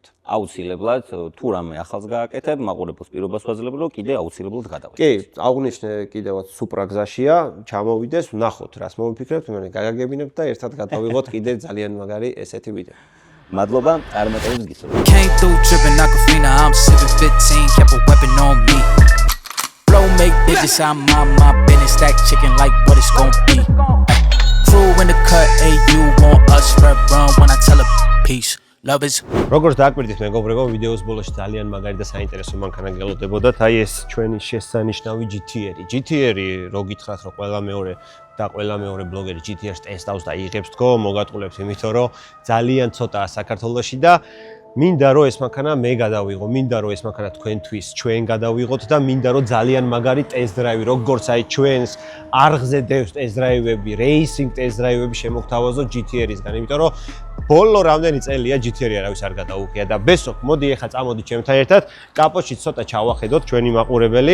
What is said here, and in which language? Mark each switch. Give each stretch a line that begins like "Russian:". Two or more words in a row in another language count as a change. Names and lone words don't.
Georgian: აუცილებლად თუ რამე ახალს გააკეთებ, მაყურებელს პირობას ვაძლევ, რომ კიდე აუცილებლად გადავიდეთ. კი, აღვნიშნე კიდევაც სუპრა გზაშია, ჩამოვიდეს, ვნახოთ, რას მოვიფიქრებთ, მე გადაგებინებთ და ერთად გადავიღოთ კიდე ძალიან მაგარი ესეთი ვიდეო. მადლობა, წარმატებებს გისურვებ.
English: Came through dripping Aquafina, I'm sipping 15, kept a weapon on me. Flow make digits, I'm on my business, stack chicken like what it's gon' be. Crew in the cut, hey, you want us red run when I tell a peace. Love is
Georgian: როგორც დააკვირდით მეგობრებო, ვიდეოს ბოლოში ძალიან მაგარი და საინტერესო მანქანა გელოდებოდათ. აი ეს ჩვენი შესანიშნავი GT-ერი. GT-ერი, რო გითხრათ, რომ ყველა მეორე ბლოგერი GT-ს ტესტავს და იღებს თქო, მოგატყულებთ, იმიტომ რომ ძალიან ცოტაა საქართველოში და მინდა რომ ეს მანქანა მე გადავიღო, მინდა რომ ეს მანქანა თქვენთვის ჩვენ გადავიღოთ და მინდა რომ ძალიან მაგარი
English: test drive,
Georgian: როგორც აი ჩვენს არღზე დევს
English: test drives, racing test drives
Georgian: შემოგთავაზო GT-ერისგან, იმიტომ რომ ბოლო რამდენი წელია GT-ერი არავის არ გადაუღია და ბესოქ, მოდი ეხლა წამოდი ჩემთან ერთად, კაპოტში ცოტა ჩავახედოთ ჩვენი მაყურებელი.